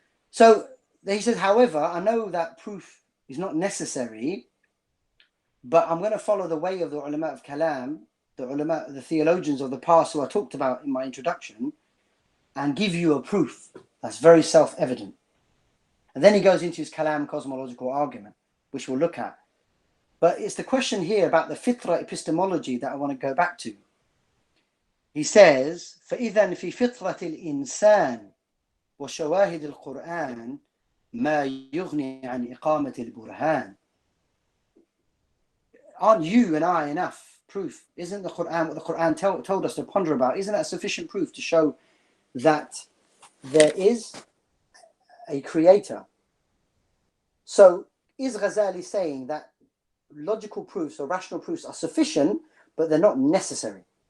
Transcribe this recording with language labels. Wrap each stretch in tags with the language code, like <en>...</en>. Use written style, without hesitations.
<en>So he says, however, I know that proof is not necessary, but I'm going to follow the way of the ulama of kalam, the theologians of the past who I talked about in my introduction, and give you a proof that's very self-evident. And then he goes into his kalam cosmological argument, which we'll look at. But it's the question here about the fitra epistemology that I want to go back to. He says,</en> <ar>فَإِذًا فِي فِطْرَةِ الْإِنسَانِ وَشَوَاهِدِ الْقُرْآنِ ما يغني عن إقامة البرهان.</ar> <en>Aren't you and I enough proof? Isn't the Quran what the Quran told us to ponder about? Isn't that sufficient proof to show that there is a creator? So is Ghazali saying that logical proofs or rational proofs are sufficient, but they're not necessary?</en>